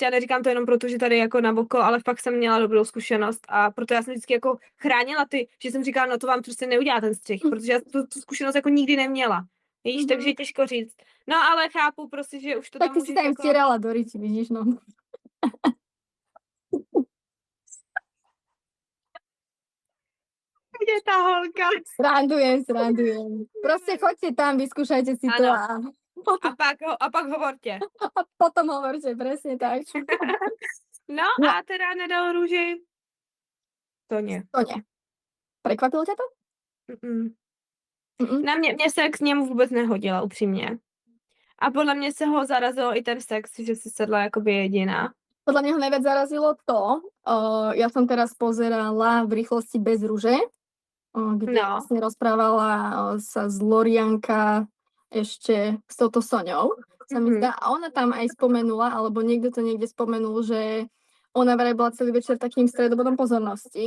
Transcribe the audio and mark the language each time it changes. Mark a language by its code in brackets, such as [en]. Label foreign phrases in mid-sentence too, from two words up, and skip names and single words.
[cs] Já neříkám to jenom proto, že tady jako na oko, ale fakt jsem měla dobrou zkušenost a proto já jsem vždycky jako chránila že jsem říkala, no to vám prostě neudělá ten střih, protože já tu zkušenost jako nikdy neměla. Víš, takže těžko říct. No ale chápu prostě, že už to Tak tam ty si můžeš tam jako... [sk] vtierala do ryti, vidíš, no. [cs] Kde je ta holka? [sk] Srandujem. Proste choďte tam, vyskúšajte si to Áno. A pak hovorte. a potom hovorte, presne tak. [cs] No a teda nedal růži? [sk] To nie. To nie. Prekvapilo ťa to? Mm-mm. Mm-mm. [cs] Na mě se k němu vůbec nehodila, upřímně. A podle mě se ho zarazilo i ten sex, že si sedla jakoby jediná. [sk] Podľa mňa ho najviac zarazilo to, ja som teraz pozerala v rýchlosti bez ruže, kde vlastne rozprávala sa z Lorianka ešte s touto Soňou, sa mi zdá. A ona tam aj spomenula, alebo niekto to niekde spomenul, že ona vraj bola celý večer takým stredobodom pozornosti.